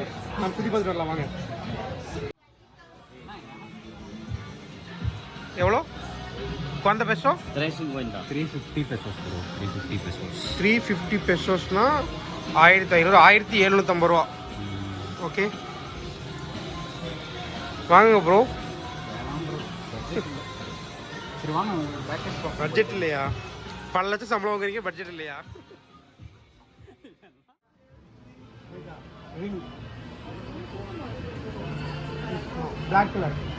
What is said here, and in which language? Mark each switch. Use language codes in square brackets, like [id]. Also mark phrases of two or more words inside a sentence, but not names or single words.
[ta] நம்ம சுற்றி பார்த்துட்டு வரலாம் வாங்க. எவ்வளோ? [es] cuántos pesos? 350. [en] 350 pesos bro, 350 pesos. [ta] 350 பெசோஸ்னா 1500, 1750 ரூபா. ஓகே வாங்க ப்ரோ. சரி வாங்க, பேக்கேஜ் போ. பட்ஜெட் இல்லையா? பல லட்சம் சம்பளம் வாங்குறீங்க, பட்ஜெட் இல்லையா? [en] black color.